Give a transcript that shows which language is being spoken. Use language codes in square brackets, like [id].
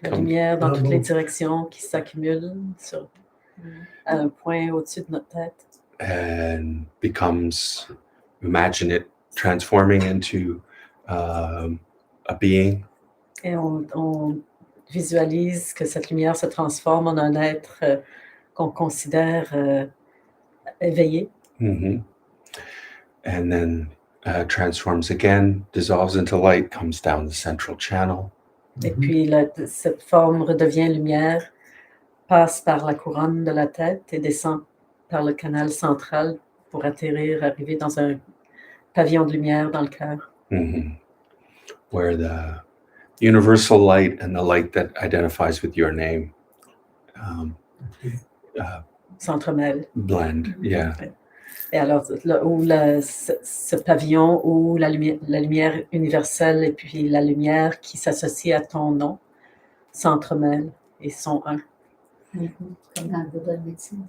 [fr] La lumière dans toutes les directions qui s'accumule à un point au-dessus de notre tête. [en] And becomes, imagine it transforming into a being. [fr] Et on visualise que cette lumière se transforme en un être qu'on considère éveillé. Mm-hmm. [en] And then transforms again, dissolves into light, comes down the central channel. [fr] Et puis cette forme redevient lumière, passe par la couronne de la tête et descend par le canal central pour arriver dans un pavillon de lumière dans le cœur. Mm-hmm. [en] Where the universal light and the light that identifies with your name [fr] s'entremêlent. [en] Blend, yeah. [fr] Et alors, ce pavillon où la lumière universelle et puis la lumière qui s'associe à ton nom s'entremêlent et sont un. Comme dans le Bouddha de médecine.